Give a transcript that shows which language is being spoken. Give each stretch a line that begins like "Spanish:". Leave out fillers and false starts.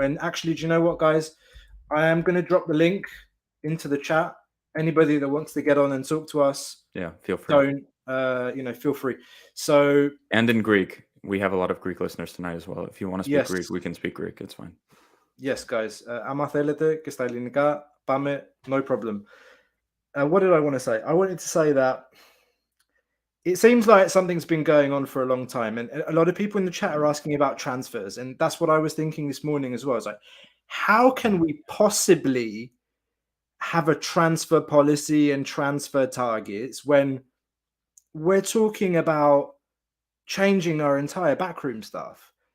English: And actually, do you know what, guys? I am going to drop the link into the chat. Anybody that wants to get on and talk to us, feel free. Feel free. So, and in Greek, we have a lot of Greek listeners tonight as well. If you want to speak Greek, we can speak Greek. It's fine. Yes, guys.
Greek: Άμα θέλετε και στα ελληνικά, πάμε,
English: no problem. What did I want to say? I wanted to say that it seems like something's been going on for a long time, and a lot of people in the chat are asking about transfers, and that's what I was thinking this morning as well. It's like, how can we possibly have a transfer policy and transfer targets when we're talking about changing our entire backroom staff?